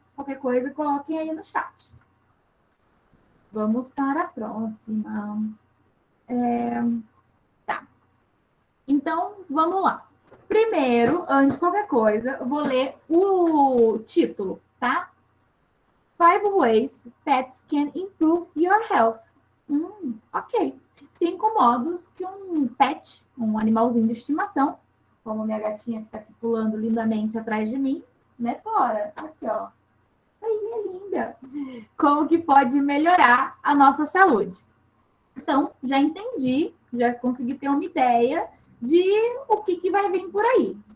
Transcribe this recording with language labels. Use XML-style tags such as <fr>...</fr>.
<pt>Qualquer coisa, coloquem aí no chat. Vamos para a próxima. Tá. Então, vamos lá. Primeiro, antes de qualquer coisa, eu vou ler o título, tá?</pt> <en>5 ways pets can improve your health.</en> <pt>Ok. 5 modos que um pet, um animalzinho de estimação, como minha gatinha que está aqui pulando lindamente atrás de mim, né, fora. Aqui, ó. Coisinha linda. Como que pode melhorar a nossa saúde. Então, já entendi, já consegui ter uma ideia de o que vai vir por aí.</pt>